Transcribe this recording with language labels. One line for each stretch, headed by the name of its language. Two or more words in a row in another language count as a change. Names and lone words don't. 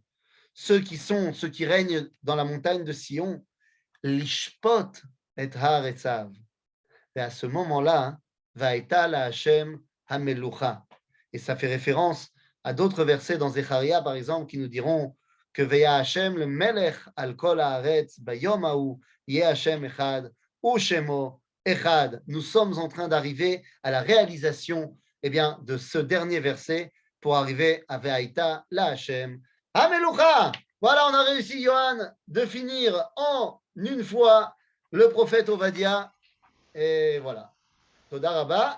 French: Ceux qui règnent dans la montagne de Sion,
Hebrew: לשפוט את הר עשו.
French: Et à ce moment-là,
Hebrew: והייתה לה' המלוכה.
French: Et ça fait référence à d'autres versets dans Zecharia, par exemple, qui nous diront que
Hebrew: והיה השם ל מלך על כל הארץ ביום ההוא יהיה השם אחד ו שמו אחד.
French: Nous sommes en train d'arriver à la réalisation de ce dernier verset pour arriver à
Hebrew: והייתה לה' המלוכה.
French: Voilà, on a réussi, Johan, de finir en une fois le prophète Ovadia. Et voilà.
Hebrew: תודה רבה.